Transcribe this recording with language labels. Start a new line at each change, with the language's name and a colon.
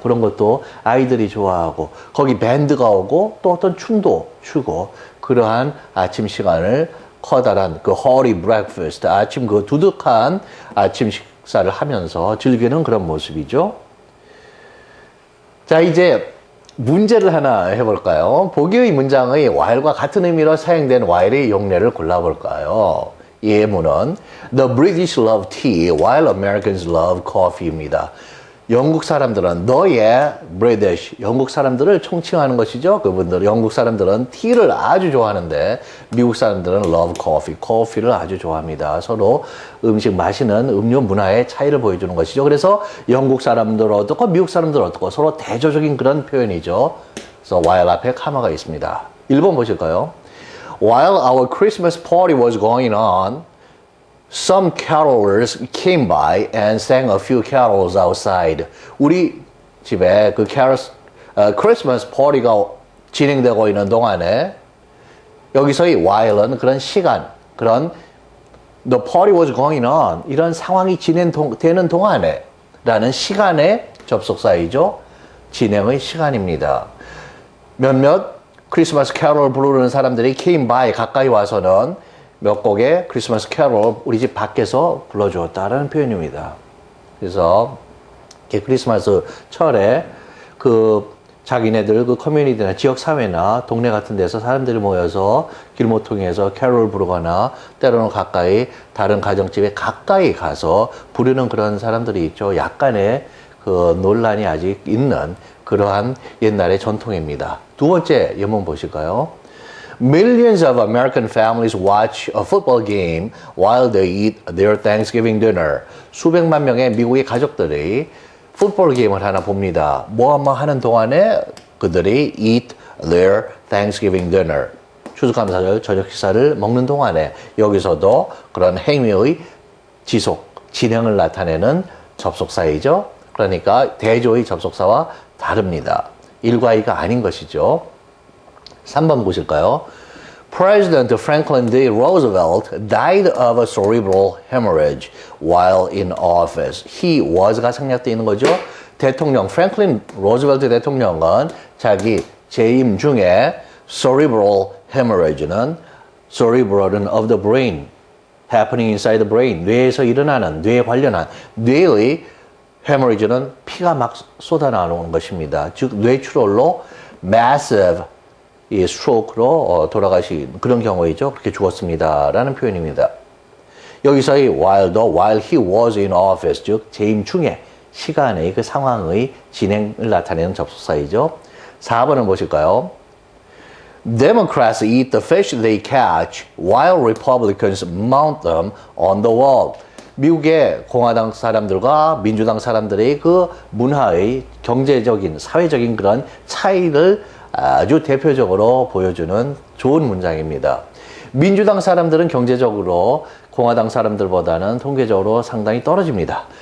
Korean: 그런 것도 아이들이 좋아하고 거기 밴드가 오고 또 어떤 춤도 추고 그러한 아침 시간을 커다란 그
English: hearty breakfast,
Korean: 아침 그 두둑한 아침 식사를 하면서 즐기는 그런 모습이죠. 자, 이제 문제를 하나 해볼까요? 보기의 문장의 while과 같은 의미로 사용된 while의 용례를 골라볼까요? 예문은
English: The British love tea while Americans love coffee입니다.
Korean: 영국 사람들은 너의 British, 영국 사람들을 총칭하는 것이죠. 그분들, 영국 사람들은 티를 아주 좋아하는데 미국 사람들은
English: love coffee,
Korean: 커피를 아주 좋아합니다. 서로 음식 마시는 음료 문화의 차이를 보여주는 것이죠. 그래서 영국 사람들 어떻고 미국 사람들 어떻고 서로 대조적인 그런 표현이죠. 그래서 while 앞에 카마가 있습니다. 1번 보실까요?
English: While our Christmas party was going on, some carolers came by and sang a few carols outside.
Korean: 우리 집에 그 크리스마스 파티가 진행되고 있는 동안에 여기서의 while은 그런 시간, 그런
English: the party was going on,
Korean: 이런 상황이 진행되는 동안에 라는 시간의 접속사이죠. 진행의 시간입니다. 몇몇 크리스마스 캐롤을 부르는 사람들이
English: came by,
Korean: 가까이 와서는 몇 곡의 크리스마스 캐롤 우리 집 밖에서 불러주었다라는 표현입니다. 그래서 크리스마스 철에 그 자기네들 그 커뮤니티나 지역사회나 동네 같은 데서 사람들이 모여서 길모퉁이에서 캐롤 부르거나 때로는 가까이 다른 가정집에 가까이 가서 부르는 그런 사람들이 있죠. 약간의 그 논란이 아직 있는 그러한 옛날의 전통입니다. 두 번째 예문 보실까요?
English: Millions of American families watch a football game while they eat their Thanksgiving dinner.
Korean: 수백만 명의 미국의 가족들이 풋볼 게임을 하나 봅니다. 뭐 하는 동안에 그들이
English: eat their Thanksgiving dinner.
Korean: 추수감사절 저녁 식사를 먹는 동안에 여기서도 그런 행위의 진행을 나타내는 접속사이죠. 그러니까 대조의 접속사와 다릅니다. 일과이가 아닌 것이죠. 3번 보실까요?
English: President Franklin D. Roosevelt died of a cerebral hemorrhage while in office. He was
Korean: 가 생략되어 있는 거죠. 대통령 프랭클린 로즈벨트 대통령은 자기 재임 중에 cerebral hemorrhage는 cerebral은
English: of the brain, happening inside the brain,
Korean: 뇌에서 일어나는 뇌에 관련한 뇌의 hemorrhage는 피가 막 쏟아나오는 것입니다. 즉 뇌출혈로 massive 이 스트로크로 돌아가신 그런 경우이죠. 그렇게 죽었습니다라는 표현입니다. 여기서의
English: while he was in office,
Korean: 즉 재임 중에 시간의 그 상황의 진행을 나타내는 접속사이죠. 4번을 보실까요?
English: Democrats eat the fish they catch while Republicans mount them on the wall.
Korean: 미국의 공화당 사람들과 민주당 사람들의 그 문화의 경제적인, 사회적인 그런 차이를 아주 대표적으로 보여주는 좋은 문장입니다. 민주당 사람들은 경제적으로 공화당 사람들보다는 통계적으로 상당히 떨어집니다.